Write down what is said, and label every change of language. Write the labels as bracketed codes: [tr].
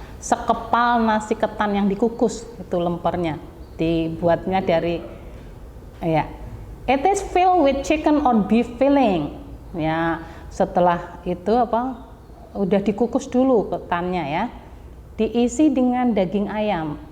[id] Sekepal nasi ketan yang dikukus, itu lempernya. Dibuatnya dari ya. [en] It is filled with chicken or beef filling. [id] Ya, setelah itu apa? Udah dikukus dulu ketannya ya. Diisi dengan daging ayam